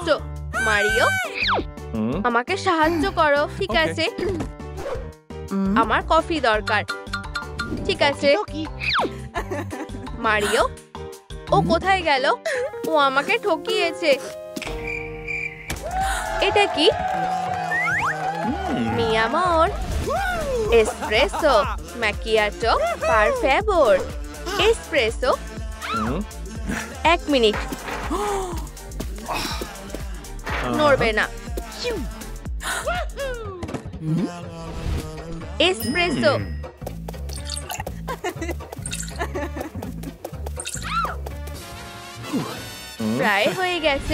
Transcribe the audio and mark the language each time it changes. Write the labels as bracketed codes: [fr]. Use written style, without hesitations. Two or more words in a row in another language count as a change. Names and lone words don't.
[bn] মারিও, আমাকে সাহায্য করো। ঠিক আছে, আমার কফি দরকার। ঠিক আছে মারিও, ও কোথায় গেল? ও আমাকে ঠকিয়েছে। এটা কি? [es] Mi amor, [it] espresso, macchiato, per favor. [bn] Espresso? 1 মিনিট, নড়বে না। এসপ্রেসো। প্রায় হয়ে গেছে।